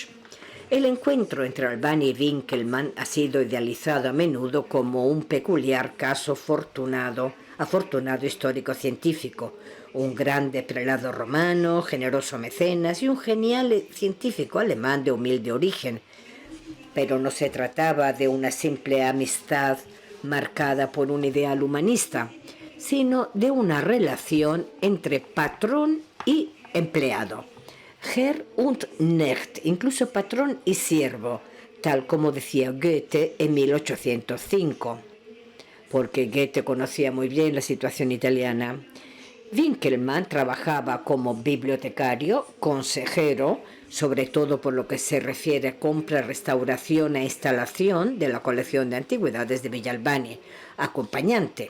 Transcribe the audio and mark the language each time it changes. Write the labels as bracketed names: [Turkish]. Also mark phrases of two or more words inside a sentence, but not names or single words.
[Spanish] El encuentro entre Albani y Winckelmann ha sido idealizado a menudo como un peculiar caso afortunado histórico-científico, un grande prelado romano, generoso mecenas y un genial científico alemán de humilde origen. Pero no se trataba de una simple amistad marcada por un ideal humanista, sino de una relación entre patrón y empleado. [German] Herr und Knecht, [Spanish] incluso patrón y siervo, tal como decía Goethe en 1805, porque Goethe conocía muy bien la situación italiana. Winckelmann trabajaba como bibliotecario, consejero, sobre todo por lo que se refiere a compra, restauración e instalación de la colección de antigüedades de Villa Albani, acompañante.